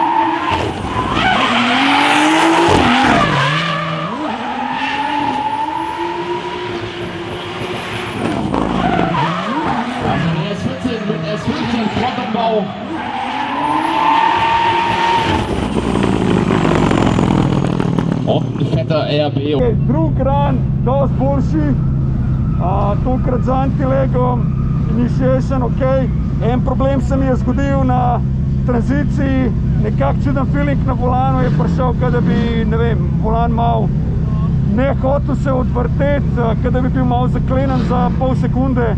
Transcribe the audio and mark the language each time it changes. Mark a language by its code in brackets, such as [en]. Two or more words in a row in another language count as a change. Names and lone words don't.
[de] Also der S14 mit S15 Frontumbau. Und ein fetter RB. [sl] Okay, drug run, dosti boljši, tokrat z antilegom, initiation, ok. En problem se mi je zgodil na tranziciji, nekak čuden feeling na volanu je prišel, kada bi, ne vem, volan mal ne hotel se odvrteti, kada bi bil mal zaklenen za pol sekunde.